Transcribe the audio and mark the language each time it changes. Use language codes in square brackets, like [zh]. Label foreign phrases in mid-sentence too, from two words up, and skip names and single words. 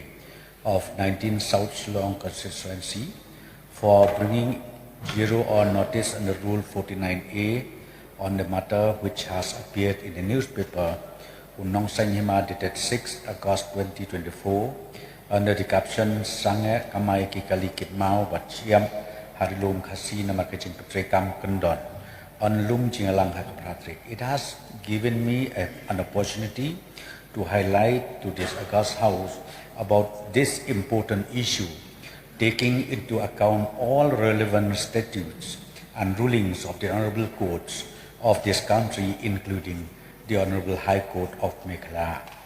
[en] of 19 South Shillong constituency, for bringing Bureau on notice under Rule 49A on the matter which has appeared in the newspaper Unong Sanyima dated 6 August 2024 under the caption Sange Kamai Kikali Kitmau Bachiam Harilum Khasi Namakajing Petrekam Kundon on Lum Jingalang Hakapratrik. It has given me an opportunity to highlight to this August House about this important issue, taking into account all relevant statutes and rulings of the honorable courts of this country, including the Honorable High Court of Meghalaya.